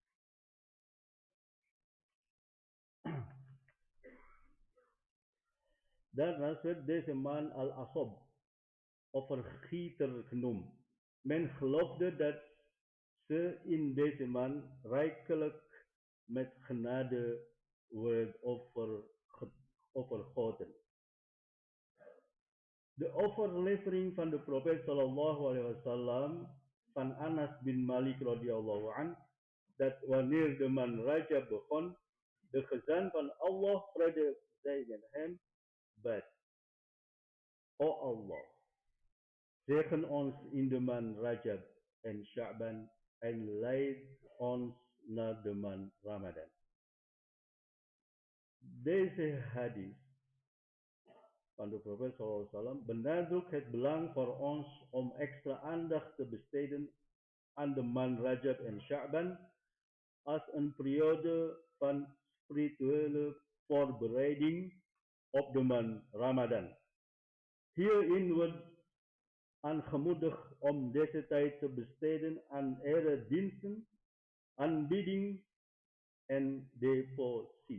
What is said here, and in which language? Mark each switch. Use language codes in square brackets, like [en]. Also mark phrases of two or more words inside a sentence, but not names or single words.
[nl] Daarnaast werd deze maand al-Asom of vergieter genoemd. Men geloofde dat ze in deze maand rijkelijk met genade wordt overgoten. De overlevering van de profeet [ar] صلى الله عليه وسلم [nl] van Anas bin Malik [ar] رضي الله عن, [nl] dat wanneer de maand Rajab begon, de gezant van Allah, vrede zij met hem, bad: O Allah, zegen ons in de maand Rajab en Sha'ban en leid ons naar de maand Ramadan. Deze hadith van de profeet [ar] صلى الله عليه وسلم [nl] benadrukt het belang voor ons om extra aandacht te besteden aan de maand Rajab en Sha'ban als een periode van spirituele voorbereiding op de maand Ramadan. Hierin wordt aangemoedigd om deze tijd te besteden aan erediensten, aanbidding en devotie.